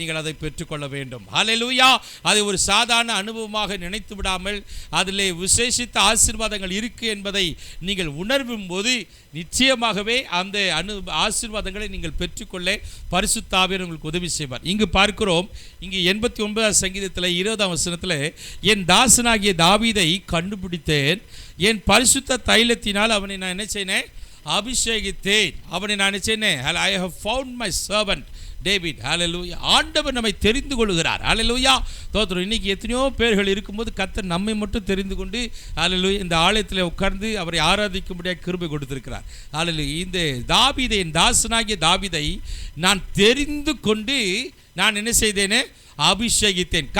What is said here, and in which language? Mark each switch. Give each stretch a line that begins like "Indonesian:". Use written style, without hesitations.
Tamil: நீங்கள் அதை பெற்றுக்கொள்ள வேண்டும். ஹல்லேலூயா. அதை ஒரு சாதாரண அனுபவமாக நினைத்து விடாமல் அதில் விசேஷித்த ஆசீர்வாதங்கள் இருக்குது என்பதை நீங்கள் உணரும் போது நிச்சயமாகவே அந்த ஆசீர்வாதங்களை நீங்கள் பெற்றுக்கொள்ள பரிசுத்த ஆவியானவர் உங்களுக்கு உதவி செய்வார். இங்கு பார்க்கிறோம், இங்கு 89ஆம் சங்கீதத்தில் 20ஆம் வசனத்தில் என் தாசனாகிய தாவீதை கண்டுபிடித்தேன், என் பரிசுத்த தைலத்தினால் அவனை நான் என்ன செய்தேன், அபிஷேகித்தேன். அவனை நான் என்ன செய்தேன்,
English: I have found my servant David.
Tamil: ஹல்லேலூயா. ஆண்டவர் நம்மை தெரிந்து கொள்கிறார். ஹல்லேலூயா தோத்திரம். இன்னைக்கு எத்தனையோ பேர்கள் இருக்கும்போது கர்த்தர் நம்மை மட்டும் தெரிந்து கொண்டு ஹல்லேலூயா இந்த ஆலயத்தில் உட்கார்ந்து அவரை ஆராதிக்கும்படியாக கிருபை கொடுத்திருக்கிறார். ஹல்லேலூயா. இந்த தாவீதை, என் தாசனாகிய தாவீதை நான் தெரிந்து கொண்டு நான் என்ன செய்தேனே, அபிஷேகித்தேன்.